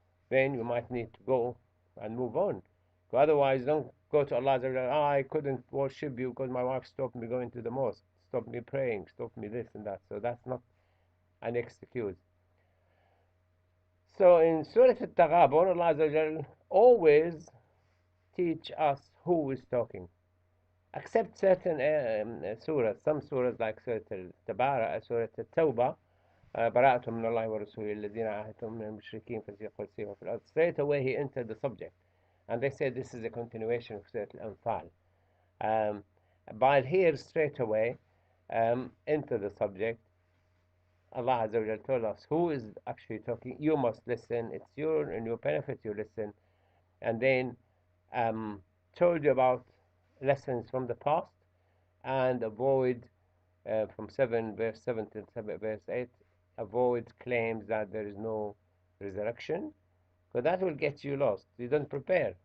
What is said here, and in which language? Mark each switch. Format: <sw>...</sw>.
<en>Then you might need to go and move on. Otherwise, don't go to Allah and say, oh, I couldn't worship you because my wife stopped me going to the mosque, stopped me praying, stopped me this and that. So that's not an excuse. So in Surah Al-Taghabon, Allah always teach us who is talking. Except certain surahs, some surahs like Surah Al-Tabara, Surah Al-Tawbah,</en> <ar>براءة من الله ورسوله الذين عاهدتم من المشركين فسيقول سيروا في الأرض.</ar> <en>Straight away he entered the subject. And they said this is a continuation of Surah Al-Anfal. While here straight away enter the subject, Allah Azza wa told us who is actually talking. You must listen. It's in your benefit you listen. And then told you about lessons from the past and avoid from verse 7 to verse 8, avoid claims that there is no resurrection, because that will get you lost. You don't prepare.</en>